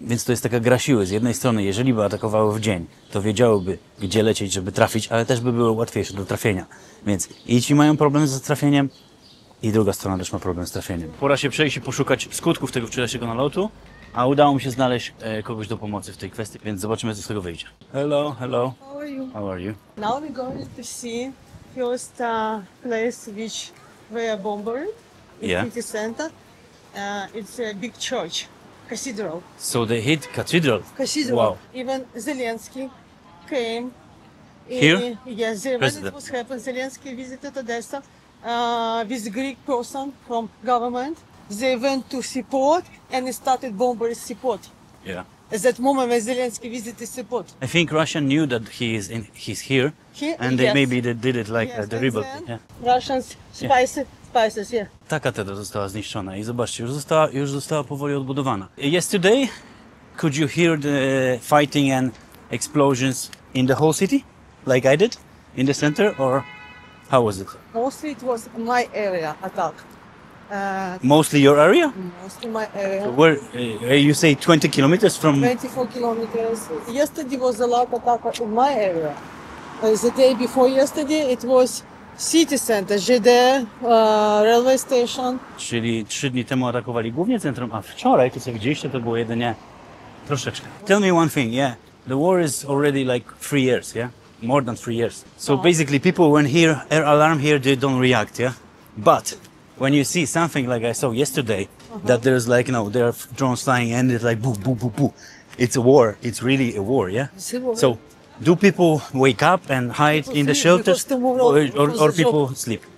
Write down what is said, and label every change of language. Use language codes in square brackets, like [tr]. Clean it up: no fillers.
[pl] Więc to jest taka gra siły. Z jednej strony, jeżeli by atakowały w dzień, to wiedziałyby, gdzie lecieć, żeby trafić, ale też by były łatwiejsze do trafienia. Więc i ci mają problem z trafieniem, i druga strona też ma problem z trafieniem. Pora się przejść i poszukać skutków tego wczorajszego nalotu, a udało mi się znaleźć kogoś do pomocy w tej kwestii, więc zobaczymy, co z tego wyjdzie. [en] Hello, hello. How are you? How are you? Now we're going to see first place which were bombed in Yeah. city center. It's a big church, cathedral. So they hit cathedral. Cathedral. Wow. Even Zelensky came. Here? Yes, when President. it was happened, Zelensky visited Odessa with Greek person from government. They went to Sopot and started bombing Sopot. Yeah. At that moment when Zelensky visited Sopot. I think Russia knew that he's here, and they Yes. maybe they did it like Yes, the and rebel. then Yeah. Russians spices, yeah. [pl] Ta katedra została zniszczona i zobaczcie, już została powoli odbudowana. [en] Yesterday, could you hear the fighting and explosions in the whole city, like I did, in the center, or how was it? Mostly it was my area attack. Mostly your area? Mostly my area. Where you say 20 kilometers from? 24 kilometers. Yesterday was a lot attack in my area. The day before yesterday it was city center, GD, railway station. [pl] Czyli 3 dni temu atakowali głównie centrum, a wczoraj, to co widzieliście, to było jedynie troszeczkę. [en] Tell me one thing, yeah. The war is already like 3 years, yeah? More than 3 years. So basically people when hear air alarm here, they don't react, yeah? But when you see something like I saw yesterday, that there's like, there are drones flying and it's like boo, boo, boo, boo. It's a war. It's really a war, yeah? So do people wake up and hide in the shelters or people sleep?